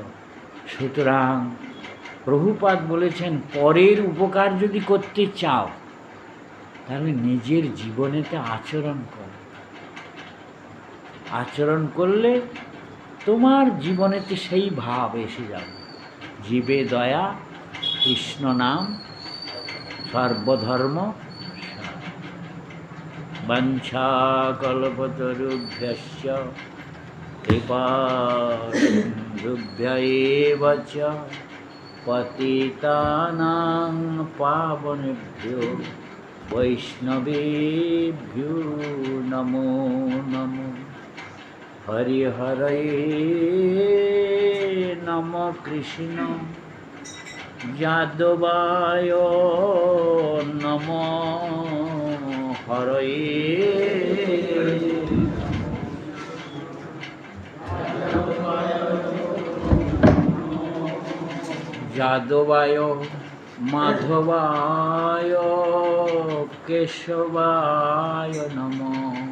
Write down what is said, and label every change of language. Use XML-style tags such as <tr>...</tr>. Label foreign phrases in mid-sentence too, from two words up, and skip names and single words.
<bn>সুতরাং প্রভুপাদ বলেছেন, পরের উপকার যদি করতে চাও তাহলে নিজের জীবনেতে আচরণ করো। আচরণ করলে তোমার জীবনেতে সেই ভাব এসে যাবে, জীবে দয়া, কৃষ্ণ নাম, সর্বধর্ম</bn> <sa>বাঞ্ছা কল্পতরুভ্যশ্চ কৃপা সিন্ধুভ্য চ পতিতানাং পাবনেভ্যো বৈষ্ণবেভ্যো নমো নমো। হরি হরে নম কৃষ্ণ যাদবায় নম হরে যাদবায় মাধবায় কেশবায় নমঃ।</sa>